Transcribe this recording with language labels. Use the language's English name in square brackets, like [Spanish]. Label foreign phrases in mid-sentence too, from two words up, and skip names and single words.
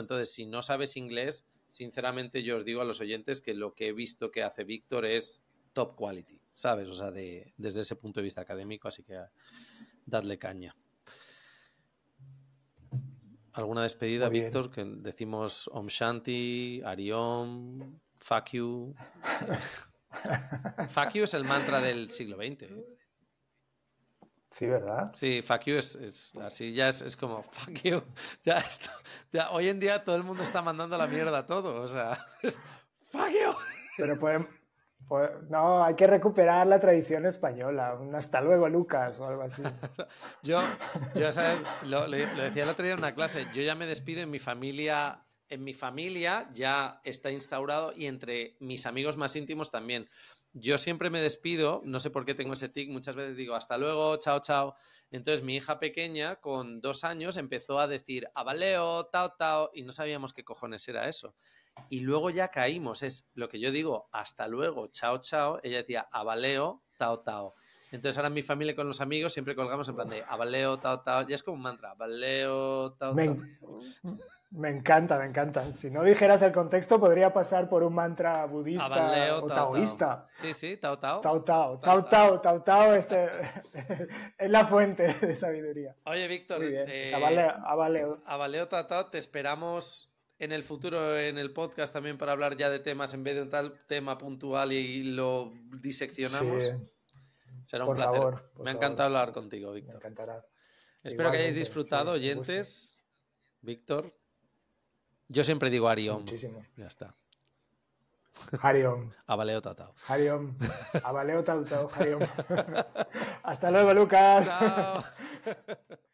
[Spanish] Entonces, si no sabes inglés, sinceramente yo os digo a los oyentes que lo que he visto que hace Víctor es [English] top quality, [Spanish] ¿sabes? O sea, desde ese punto de vista académico, así que dadle caña. ¿Alguna despedida, Víctor? Que decimos [Sanskrit] Om Shanti, Hari Om, [English] Fuck you. Fuck you [Spanish] es el mantra del siglo XX, ¿eh? Sí, ¿verdad? Sí, [English] fuck you [Spanish] es así, ya es como [English] fuck you. [Spanish] Ya, hoy en día todo el mundo está mandando la mierda a todo, o sea, [English] fuck you. [Spanish] Pero no, hay que recuperar la tradición española, un hasta luego, Lucas, o algo así. Yo ¿sabes? Lo decía el otro día en una clase, yo ya me despido en mi familia ya está instaurado y entre mis amigos más íntimos también. Yo siempre me despido, no sé por qué tengo ese tic, muchas veces digo hasta luego, chao, chao. Entonces mi hija pequeña con 2 años empezó a decir abaleo, tao, tao, y no sabíamos qué cojones era eso. Y luego ya caímos, es lo que yo digo, hasta luego, chao, chao. Ella decía abaleo, tao, tao. Entonces ahora en mi familia con los amigos siempre colgamos en plan de abaleo, tao, tao. Ya es como un mantra, abaleo, tao, tao. Me encanta. Si no dijeras el contexto, podría pasar por un mantra budista abaleo, o tao, taoísta. Tao. Sí, tao, tao. Tao, tao es la fuente de sabiduría. Oye, Víctor, abaleo, tao, tao, te esperamos en el futuro en el podcast también para hablar ya de temas en vez de un tal tema puntual y lo diseccionamos. Sí. Será un placer. Me ha encantado hablar contigo, Víctor. Me encantará. Espero que hayáis disfrutado, oyentes. Víctor. Yo siempre digo [Sanskrit] Hari Om. [Spanish] Muchísimo. Ya está. [Sanskrit] Hari Om. [Spanish] Abaleo tatao. [Sanskrit] Hari Om. [Spanish] Abaleo tatao. [Sanskrit] Hari Om. [Spanish] Hasta luego, Lucas. Chao.